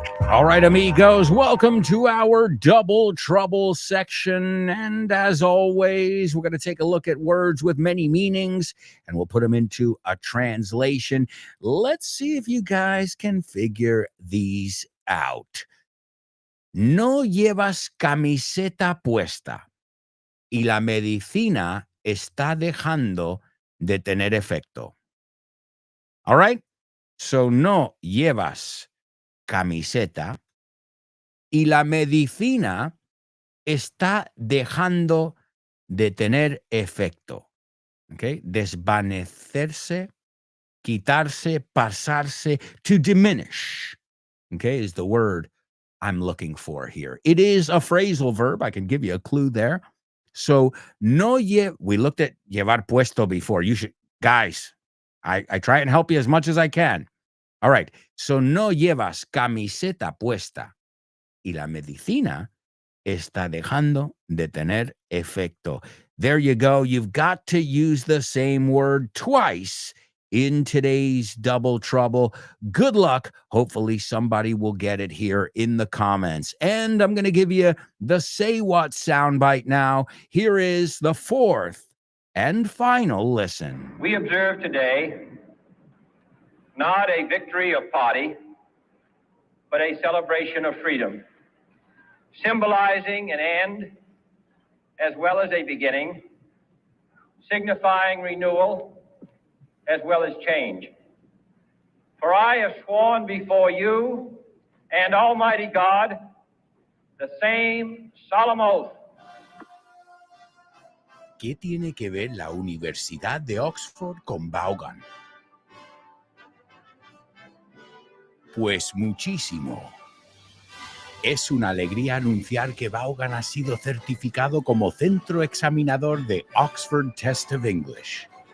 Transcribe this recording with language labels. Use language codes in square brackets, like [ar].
[en] All right, amigos, welcome to our Double Trouble section. And as always, we're going to take a look at words with many meanings, and we'll put them into a translation. Let's see if you guys can figure these out. [es] No llevas camiseta puesta y la medicina está dejando de tener efecto. [en] All right? [es] So, no llevas camiseta y la medicina está dejando de tener efecto. [en] Okay? [es] Desvanecerse, quitarse, pasarse, [en] to diminish. Okay, is the word I'm looking for here. It is a phrasal verb. I can give you a clue there. So, we looked at llevar puesto before. You should, guys, I try and help you as much as I can. All right. [es] So, no llevas camiseta puesta y la medicina está dejando de tener efecto. [en] There you go. You've got to use the same word twice in today's Double Trouble. Good luck. Hopefully somebody will get it here in the comments. And I'm going to give you the Say What soundbite now. Here is the fourth and final listen. We observe today not a victory of party, but a celebration of freedom, symbolizing an end as well as a beginning, signifying renewal as well as change. For I have sworn before you and Almighty God the same solemn oath. [es] ¿Qué tiene que ver la Universidad de Oxford con Vaughan? Pues muchísimo. Es una alegría anunciar que Vaughan ha sido certificado como centro examinador de Oxford Test of English.